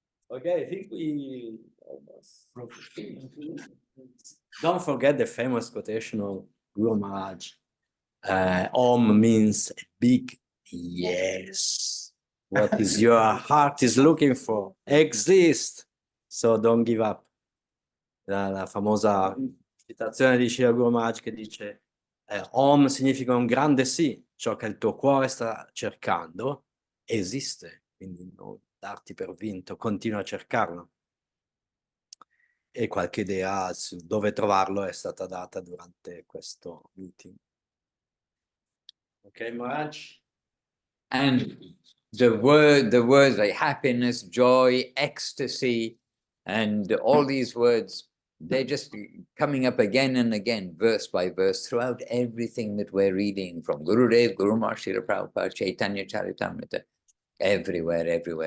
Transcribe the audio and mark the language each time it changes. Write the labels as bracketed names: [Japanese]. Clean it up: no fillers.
[English] Okay, I think we almost Don't forget the famous quotation of Guru Maharaj. Om means a big yes. What is your heart is looking for exists. So don't give up. [Italian] La famosa citazione di Srila Guru Maharaj che dice Om significa un grande sì, ciò che il tuo cuore sta cercando esiste, quindi non darti per vinto, continua a cercarlo. E qualche idea su dove trovarlo è stata data durante questo meeting. Ok, Maharaj? [English] And the words like happiness, joy, ecstasy, and all these words, they're just coming up again and again, verse by verse, throughout everything that we're reading, from Gurudev, Guru Maharaj, Srila Prabhupada, Chaitanya Charitamrita, everywhere.